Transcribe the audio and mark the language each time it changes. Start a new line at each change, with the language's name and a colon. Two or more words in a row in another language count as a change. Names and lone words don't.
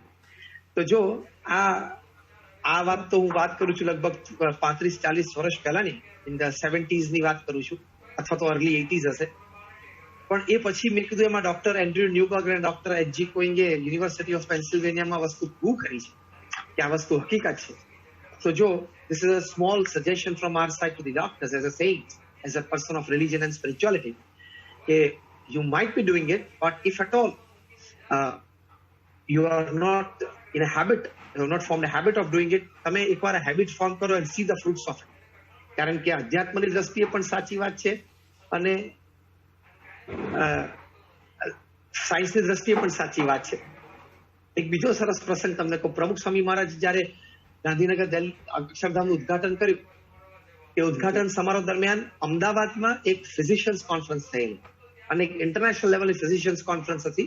Gujarati: તો જો આ વાત તો હું વાત કરું છું લગભગ 35-40 વર્ષ પહેલાની,
English: in the 70s
Gujarati: ની વાત કરું છું, અથવા તો
English: early 80s
Gujarati: હશે. પણ એ પછી મેં કીધું એમાં ડોક્ટર એન્ડ્રુ ન્યુબર્ગ અને ડોક્ટર એચ.જી. કોઈંગે યુનિવર્સિટી ઓફ પેન્સિલ્વેનિયામાં વસ્તુ પ્રૂવ કરી છે કે આ વસ્તુ હકીકત છે. તો જો
English: this is a small suggestion from our side to the doctors as a saint, as a person of religion and spirituality. You might be doing it, but if at all you are not in a habit, you have not formed a habit of doing it,
Gujarati: તમે એકવાર આ
English: habit form કરો and see the fruits of it.
Gujarati: કારણ કે અધ્યાત્મની દ્રષ્ટિએ પણ સાચી વાત છે અને સાયન્સની દ્રષ્ટિએ પણ સાચી વાત છે. એક બીજો સરસ પ્રસંગ તમને કહું. પ્રમુખ સ્વામી મહારાજ જયારે ગાંધીનગર અક્ષરધામનું ઉદઘાટન કર્યું, એ ઉદઘાટન સમારોહ દરમિયાન અમદાવાદમાં એક
English: physicians conference
Gujarati: થયેલી અને એક
English: international levelની physicians conference
Gujarati: હતી.